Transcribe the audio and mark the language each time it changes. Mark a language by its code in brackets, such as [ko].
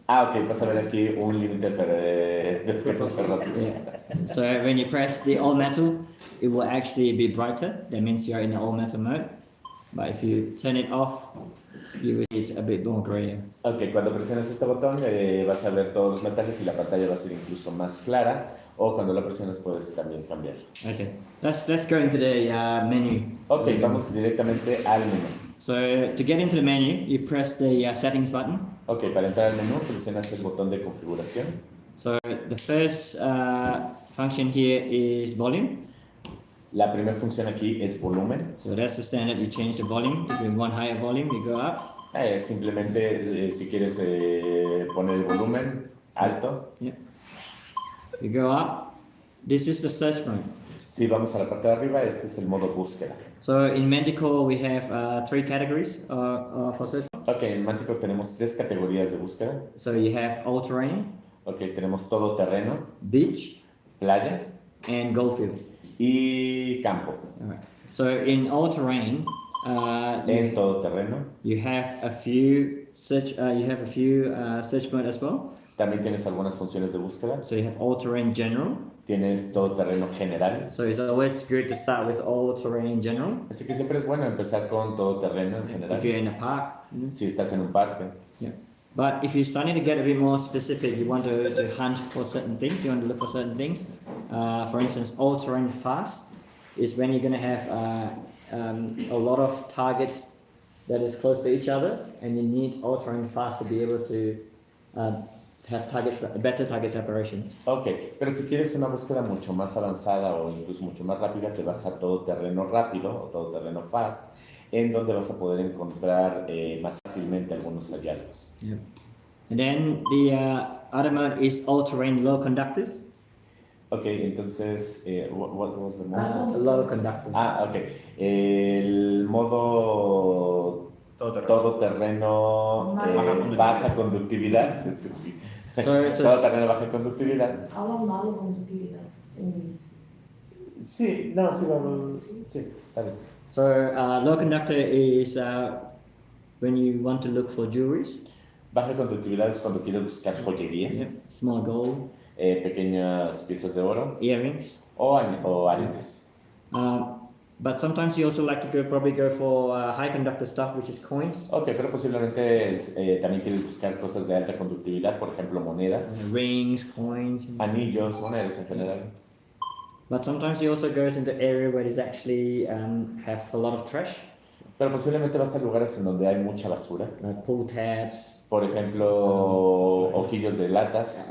[es] Ok, vas a ver aquí un límite de objetos ferrosos. [en] Yeah. So when you press the all metal, it will actually be brighter. That means you're in the all metal mode. But if you turn it off, you will see it's a bit more grayer. [es] Ok, cuando presiones este botón vas a ver todos los metales y la pantalla va a ser incluso más clara. O cuando la presiones puedes también cambiar. [en] Okay, let's go into the menu. [es] Ok, vamos directamente al menú. [en] So to get into the menu, you press the settings button. [es] Ok, para entrar al menú presionas el botón de configuración. [en] So the first function here is volume. [es] La primera función aquí es volumen. [en] So that's the standard. You change the volume. If you want higher volume, you go up. [es] Simplemente si quieres poner el volumen alto. [en] Yeah. You go up. This is the search mode. [es] Si vamos a la parte de arriba, este es el modo búsqueda. [en] So in Manticore we have 3 categories for search. [es] Ok, en Manticore tenemos 3 categorías de búsqueda. [en] So you have all terrain, [es] Ok, tenemos todo terreno, [en] beach, [es] playa [en] and goldfield. [es] y campo. [en] Alright. So in all terrain, [es] En todo terreno [en] you have a few search. You have a few search mode as well. [es] También tienes algunas funciones de búsqueda. [en] So you have all-terrain general. [es] Tienes todoterreno general. [en] So it's always good to start with all-terrain general. [es] Así que siempre es bueno empezar con todoterreno en general. [en] If you're in a park. [es] Si estás en un parque. [en] Yeah. But if you're starting to get a bit more specific, you want to hunt for certain things, you want to look for certain things. For instance, all-terrain fast is when you're going to have a lot of targets that is close to each other, and you need all-terrain fast to be able to have better target separation. [es] Ok, pero si quieres una búsqueda mucho más avanzada o incluso mucho más rápida, te vas a todoterreno rápido o todoterreno fast, en donde vas a poder encontrar más fácilmente algunos hallazgos. [en] Yeah. And then the other mode is all-terrain low conductors. Ok, [es] entonces, [en] what was the mode? Low conductors. Ok. [es] El modo todoterreno baja conductividad. Es que sí. Todoterreno baja conductividad. Hablan malo conductividad. Sí, no, sí, vamos. Sí, está bien. [en] So low conductor is when you want to look for jewelries. [es] Baja conductividad es cuando quieres buscar joyería. [en] Yep. Small gold. [es] Pequeñas piezas de oro. [en] Earrings. [es] O aretes. [en] But sometimes you also like to probably go for high conductor stuff, which is coins. [es] Ok, pero posiblemente también quieres buscar cosas de alta conductividad, por ejemplo, monedas. [en] Rings, coins. [es] Anillos, monedas en general. [en] But sometimes you also goes into area where there's actually have a lot of trash. [es] Pero posiblemente vas a lugares en donde hay mucha basura. [en] Like pull tabs. [es] Por ejemplo, hojillos de latas.